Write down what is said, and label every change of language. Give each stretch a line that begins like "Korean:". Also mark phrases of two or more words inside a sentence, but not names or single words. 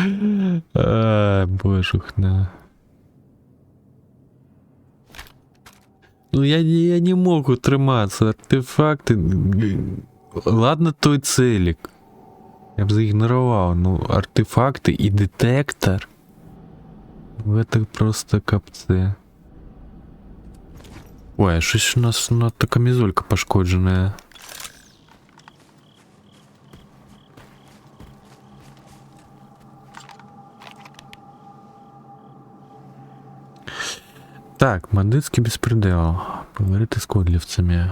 Belarusian: Божухна. Ну я не мог утрымацца. Артефакты...
Ukrainian: Ладно, той целик. Я б заігнорував. Ну, артефакти і детектор.
Russian: Это просто капцы.
Ukrainian: Ой, а щось у нас надто камізолька пошкоджена. Так,
Russian: бандитский беспредел.
Ukrainian: Поговорити з кодлівцями.